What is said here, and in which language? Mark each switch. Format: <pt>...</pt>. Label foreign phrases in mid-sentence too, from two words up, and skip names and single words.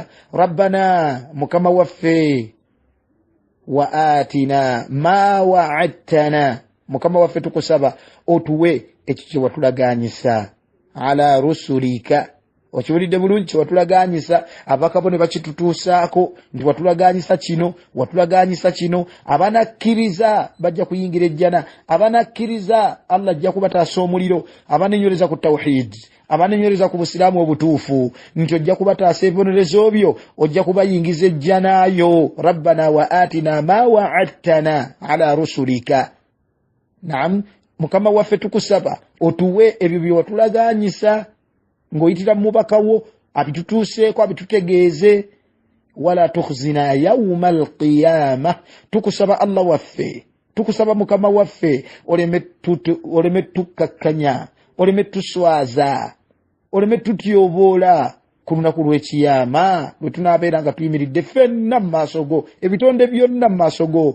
<lg>Rabbana, mukama waffe,</lg> <ar>وآتنا ما وعدتنا,</ar> <lg>mukama waffe tukusaba otuwe ekyo kye watulaganyisa,</lg> <ar>على رسلك,</ar> <lg>okiwulidde bulungi, kye watulaganyisa, abakabo ne bakitutuusaako nti watulaganyisa kino, watulaganyisa kino. Abanakkiriza bajja kuyingira ejjana, abanakkiriza Allah ajja kubataasa omuliro, abanenyereza ku tawhid, abanenyereza ku busiraamu obutuufu, nti ojja kubataasa ebibonerezo byo, ojja kubayingiza ejjanaayo.</lg> <ar>ربنا وآتنا ما وعدتنا على رسلك.</ar> <lg>Naam, mukama waffe tukusaba otuwe ebyo bye watulaganyisa ng'oyitira mu mubakawo, abitutuuseeko, abitutegeeze.</lg> <ar>ولا تخزنا يوم القيامة,</ar> <lg>tukusaba Allah waffe, tukusaba mukama waffe, oleme tukkakkanya, oleme tuswaza, oleme tutyoboola ku lunaku lw'ekiyama lwe tunaabeera nga tuyimiridde ffenna mu maaso go, ebitonde byonna mu maaso go.</lg>